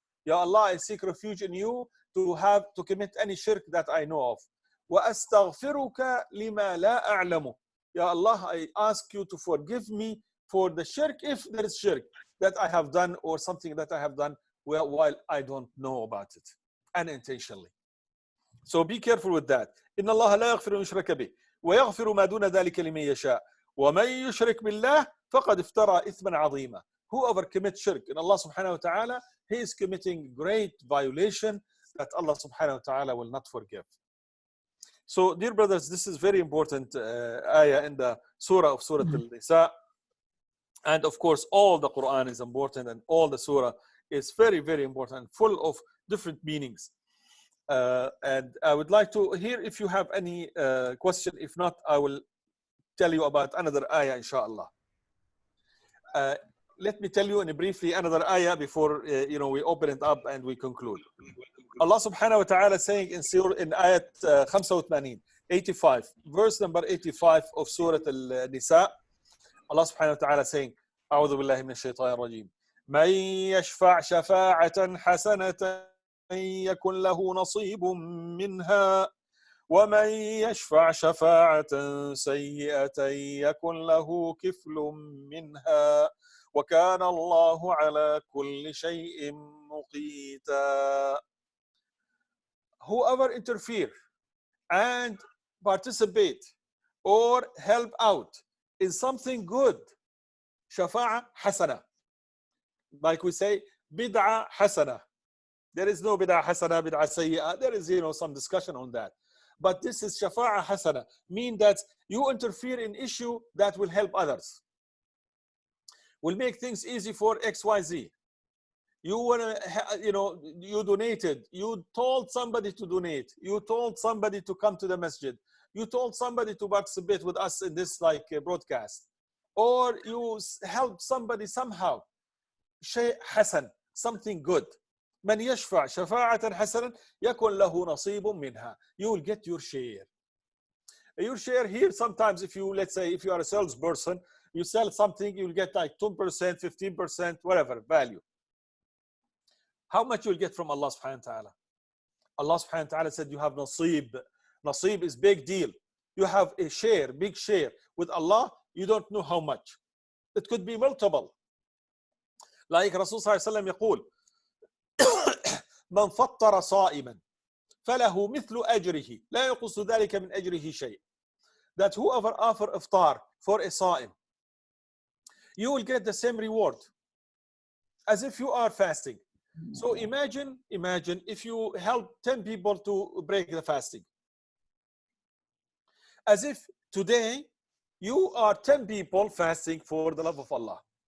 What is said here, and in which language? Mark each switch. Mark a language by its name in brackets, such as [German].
[English] Ya Allah, I seek refuge in you to commit any shirk that I know of. [Arabic] Wa astaghfiruka lima la a'lamu. [English] Ya Allah, I ask you to forgive me for the shirk, if there is shirk that I have done or something that I have done while I don't know about it, unintentionally. So be careful with that. [Arabic] إن الله لا يغفر أن يشرك به ويغفر ما دون ذلك لمن يشاء ومن يشرك بالله فقد افترى إثما عظيما. [English] Whoever commits shirk in Allah subhanahu wa ta'ala, he is committing great violation that Allah subhanahu wa ta'ala will not forgive. So dear brothers, this is very important ayah in the surah of Surah Al-Nisa. And of course, all the Quran is important, and all the surah is very, very important, full of different meanings. And I would like to hear if you have any question. If not, I will tell you about another ayah, inshallah. Let me tell you briefly another ayah before we open it up and we conclude. Allah subhanahu wa ta'ala saying in ayat 85, verse number 85 of Surah Al-Nisa, Allah subhanahu wa ta'ala saying, [Arabic] أعوذ بالله من الشيطان الرجيم من يشفع شفاعة حسنة يكن له نصيب منها ومن يشفع شفاعة سيئة يكن له كفل منها وكان الله على كل شيء مقيتا. [English] Whoever interfere and participate or help out in something good, shafa'a hasana, like we say, bid'ah hasana. There is no bid'ah hasana, bid'ah sayyi'ah. There is some discussion on that. But this is shafa'a hasana, mean that you interfere in issue that will help others, will make things easy for XYZ. You want to, you donated, you told somebody to donate, you told somebody to come to the masjid, you told somebody to participate with us in this broadcast, or you helped somebody somehow. [Arabic] Shay hasan, [English] something good. [Arabic] من يشفع شفاعة حسنة يكن له نصيب منها. [English] You will get your share. Your share here, sometimes if you, let's say, if you are a salesperson, you sell something, you will get like 2%, 15%, whatever value. How much you will get from Allah subhanahu wa ta'ala? Allah subhanahu wa ta'ala said you have nasib. Nasib is big deal. You have a share, big share. With Allah, you don't know how much. It could be multiple. [Arabic] Like Rasul sallallahu alayhi wa sallam يقول من فطر صائما فله مثل أجره لا يقص ذلك من أجره شيء. [English] That whoever offer iftar for a sa'im, you will get the same reward as if you are fasting. So imagine if you help 10 people to break the fasting. As if today you are 10 people fasting for the love of Allah.